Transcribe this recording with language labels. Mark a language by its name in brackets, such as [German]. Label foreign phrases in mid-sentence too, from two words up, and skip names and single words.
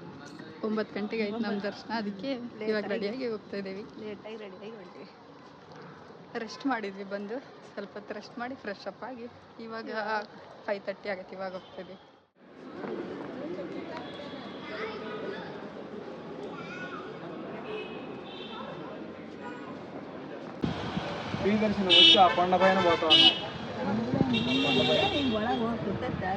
[Kannada] 9 ಗಂಟೆಗೆ ಆಯ್ತು ನಮ್ಮ ದರ್ಶನ, ಅದಕ್ಕೆ ಇವಾಗ ರೆಡಿಯಾಗಿ ಹೋಗ್ತಾ ಇದ್ದೀವಿ. ಲೇಟಾಗಿ ರೆಡಿಯಾಗಿ ಹೊಂಟೀವಿ. ರೆಸ್ಟ್ ಮಾಡಿದ್ವಿ, ಬಂದು ಸ್ವಲ್ಪ ಹೊತ್ತು ರೆಸ್ಟ್ ಮಾಡಿ ಫ್ರೆಶ್ ಅಪ್ ಆಗಿ ಇವಾಗ 5:30 ಆಗುತ್ತೆ. ಇವಾಗ ಹೋಗ್ತಿದ್ವಿ. [Telugu] దర్శనం వచ్చి ఆ కొండ పైన పోతా ఉన్నాం. [Kannada] ಒಳಗೆ ಹೋಗ್ತಿದ್ದ